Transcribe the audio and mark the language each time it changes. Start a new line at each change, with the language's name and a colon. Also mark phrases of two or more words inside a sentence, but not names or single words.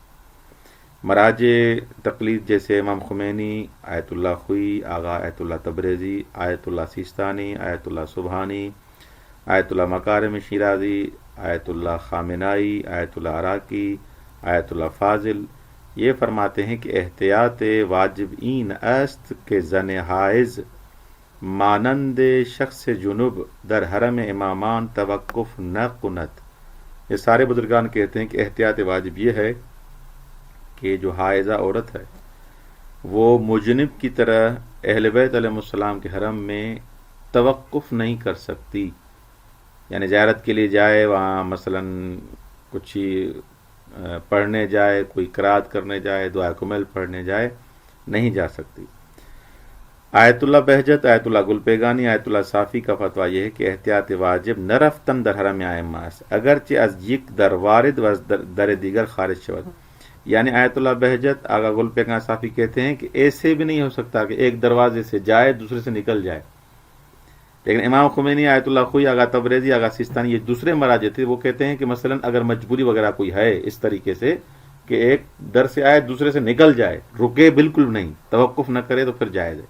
Urdu: مراجع تقلید جیسے امام خمینی، آیت اللہ خوئی، آغا آیت اللہ تبریزی، آیت اللہ سیستانی، آیت اللہ سبحانی، آیت اللہ مکارم شیرازی، آیت اللہ خامنائی، آیت اللہ عراقی، آیت اللہ فاضل یہ فرماتے ہیں کہ
Persian: احتیاط واجب این است کہ زن حائض مانند شخص جنوب در حرم امامان توقف نہ کند۔
Urdu: یہ سارے بزرگان کہتے ہیں کہ احتیاط واجب یہ ہے کہ جو حائضہ عورت ہے وہ مجنب کی طرح اہل بیت علیہ السلام کے حرم میں توقف نہیں کر سکتی۔ یعنی زیارت کے لیے جائے، وہاں مثلا کچھ پڑھنے جائے، کوئی قرات کرنے جائے، دعا کمل پڑھنے جائے، نہیں جا سکتی۔ آیت اللہ بہجت، آیت اللہ گلپیگانی، آیت اللہ صافی کا فتویٰ یہ ہے کہ
Persian: احتیاط واجب نرفتن در حرم ائمہ اگرچہ از یک در وارد و از در دیگر خارج شود۔
Urdu: یعنی آیت اللہ بہجت، آغا گلپیگان صافی کہتے ہیں کہ ایسے بھی نہیں ہو سکتا کہ ایک دروازے سے جائے دوسرے سے نکل جائے، لیکن امام خمینی، آیت اللہ خوئی، آغا تبریزی، آغا سیستانی یہ دوسرے مراجع تھے، وہ کہتے ہیں کہ مثلا اگر مجبوری وغیرہ کوئی ہے اس طریقے سے کہ ایک در سے آئے دوسرے سے نکل جائے، رکے بالکل نہیں، توقف نہ کرے، تو پھر جائز ہے۔